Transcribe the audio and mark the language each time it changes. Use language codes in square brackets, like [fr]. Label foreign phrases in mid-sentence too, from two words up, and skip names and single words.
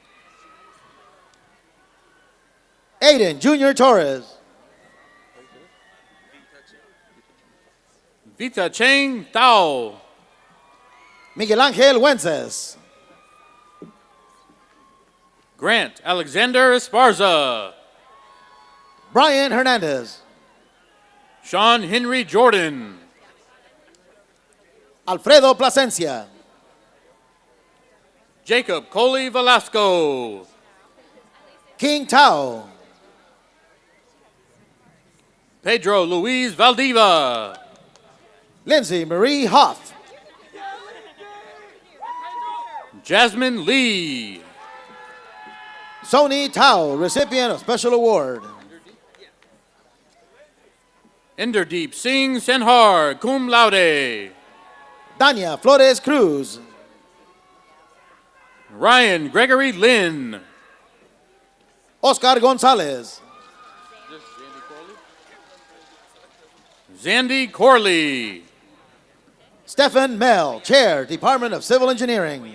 [en] Aiden Junior Torres. Vita Cheng Tao. Miguel Angel Wences. Grant Alexander Esparza. Brian Hernandez. Sean Henry Jordan. Alfredo Plasencia. Jacob Coley Velasco. King Tao. Pedro Luis Valdiva. Lindsay Marie Hoff. Jasmine Lee. Sony Tao, recipient of special award. Inderdeep Singh Senhar, cum laude. Dania Flores Cruz. Ryan Gregory Lynn. Oscar Gonzalez. Zandy Corley. Stephen Mell, Chair, Department of Civil Engineering.